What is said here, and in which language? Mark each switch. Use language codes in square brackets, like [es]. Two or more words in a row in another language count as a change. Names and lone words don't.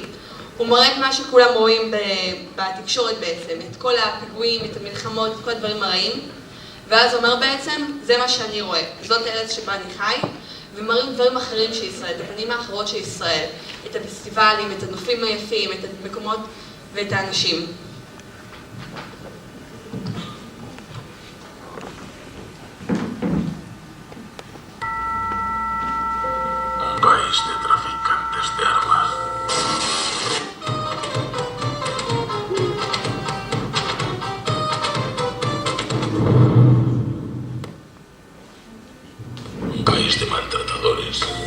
[he] הוא מראה את מה שכולם רואים בתקשורת בעצם, את כל הפיגועים, את המלחמות, את כל הדברים הרעים, ואז הוא אומר בעצם, זה מה שאני רואה, זאת הארץ שבה אני חי, ומראים דברים אחרים של ישראל, את הפנים האחרות של ישראל, את הפסטיבלים, את הנופים היפים, את המקומות ואת האנשים. [es] País de traficantes de armas. Un país de maltratadores.